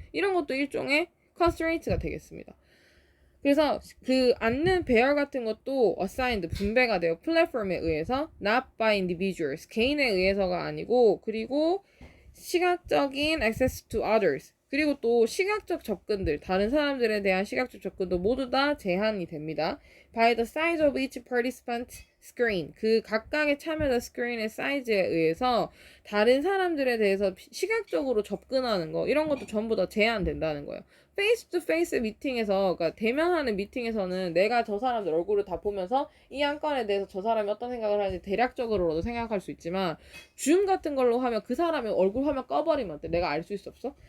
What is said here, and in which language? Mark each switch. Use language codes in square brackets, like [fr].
[ko] 이런 것도 일종의 constraint가 되겠습니다. 그래서 그 앉는 배열 같은 것도 assigned 분배가 돼요. 플랫폼에 의해서 [en] not by individuals [ko] 개인에 의해서가 아니고 그리고 시각적인 [en] access to others [ko] 그리고 또 시각적 접근들, 다른 사람들에 대한 시각적 접근도 모두 다 제한이 됩니다. [en] By the size of each participant screen. [ko] 그 각각의 참여자 스크린의 사이즈에 의해서 다른 사람들에 대해서 시각적으로 접근하는 거, 이런 것도 전부 다 제한된다는 거예요. 페이스 투 페이스 미팅에서, 그러니까 대면하는 미팅에서는 내가 저 사람들 얼굴을 다 보면서 이 한 건에 대해서 저 사람이 어떤 생각을 하는지 대략적으로도 생각할 수 있지만, 줌 같은 걸로 하면 그 사람의 얼굴 화면 꺼버리면 어때? 내가 알 수 있어 없어?